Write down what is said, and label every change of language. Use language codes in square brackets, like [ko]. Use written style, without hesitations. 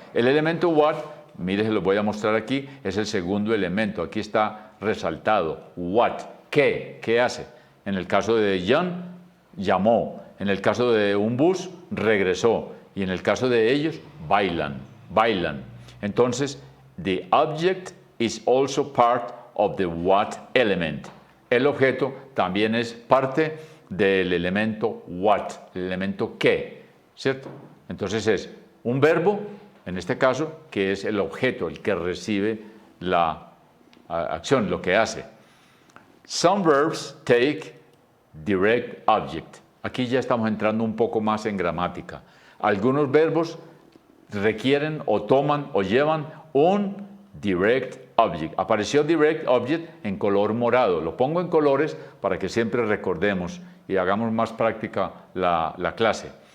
[es] El elemento what, mire, se lo voy a mostrar aquí, es el segundo elemento. Aquí está resaltado. What. ¿Qué? ¿Qué hace? En el caso de John, llamó. En el caso de un bus, regresó. Y en el caso de ellos, bailan. Bailan. Entonces, [en] the object is also part of the what element. [es] El objeto también es parte del elemento what, el elemento qué, ¿cierto? Entonces es un verbo, en este caso, que es el objeto, el que recibe la acción, lo que hace. [en] Some verbs take direct object. [es] Aquí ya estamos entrando un poco más en gramática. Algunos verbos requieren o toman o llevan un direct object. Apareció direct object en color morado. Lo pongo en colores para que siempre recordemos y hagamos más práctica la clase.